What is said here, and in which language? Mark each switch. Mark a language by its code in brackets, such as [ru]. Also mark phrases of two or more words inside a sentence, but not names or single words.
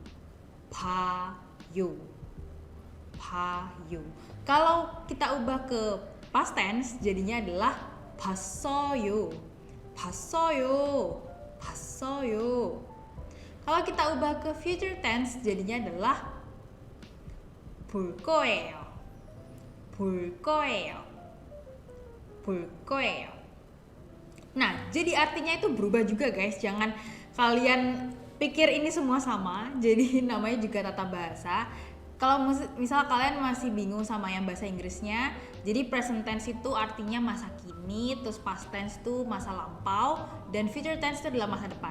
[ko] 봐요. 봐요. [id] Kalau kita ubah ke [en] past tense [id] jadinya adalah 봤어요. [ko] 봤어요. 봤어요. [id] Kalau kita ubah ke [en] future tense [id] jadinya adalah 볼 거예요. [ko] 볼 거예요. 볼 거예요. [id] Nah, jadi artinya itu berubah juga, guys. Jangan kalian pikir ini semua sama. Jadi namanya juga tata bahasa. Kalau misal kalian masih bingung sama yang bahasa Inggrisnya, jadi [en] present tense [id] itu artinya masa kini, terus [en] past tense [id] itu masa lampau, dan [en] future tense [id] itu adalah masa depan.